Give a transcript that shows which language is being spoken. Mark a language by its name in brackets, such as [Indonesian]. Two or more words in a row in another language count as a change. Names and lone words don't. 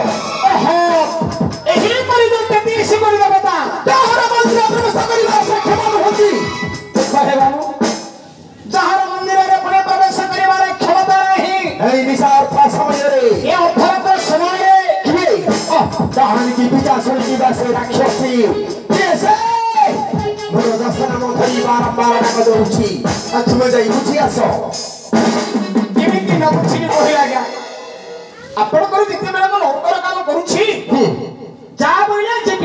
[Odia] ଏହିପରି ଯୋଉ 33 କୋଟି ଦେବତା ଯାହାର ମନ୍ଦିର ପ୍ରବେଶ କରିବା ସକ୍ଷମ ନୁହନ୍ତି ହେ ବାବୁ ଯାହାର ମନ୍ଦିରରେ ପୁଣି ପ୍ରବେଶ କରିବାର କ୍ଷମତା ନାହିଁ ଏଇ ନିଶା ଅର୍ଥ ସମୟରେ ଏ ଅର୍ଥରତ ସମୟରେ କିଏ କାହାଣୀ ପିତା ଶୁଣିକି ବାସେ ରାକ୍ଷସୀ କିଏ ସେ ମୋର ଦଶ ନାମ ଧରି ବାରମ୍ବାର ଡାକ ଦଉଛି ତୁମେ ଯାଇ ବୁଝି ଆସ କେମିତି ନ ବୁଝିକି କହିଲେ ଆଜ୍ଞା ଆପଣଙ୍କର ଯେତେବେଳେ ମୁଁ ନୌକର କାମ କରୁଛି ଯାହା ବୋଇଲେ ଯିବି